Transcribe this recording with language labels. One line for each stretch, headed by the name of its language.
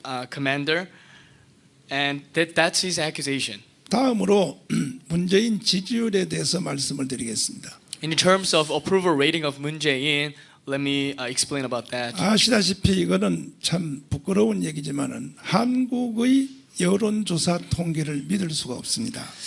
English: commander, and that's his accusation.
Korean: 다음으로 문재인 지지율에 대해서 말씀을 드리겠습니다.
English: In terms of approval rating of Moon Jae-in, let me explain about that.
Korean: 아시다시피 이거는 참 부끄러운 얘기지만은 한국의 여론조사 통계를 믿을 수가 없습니다.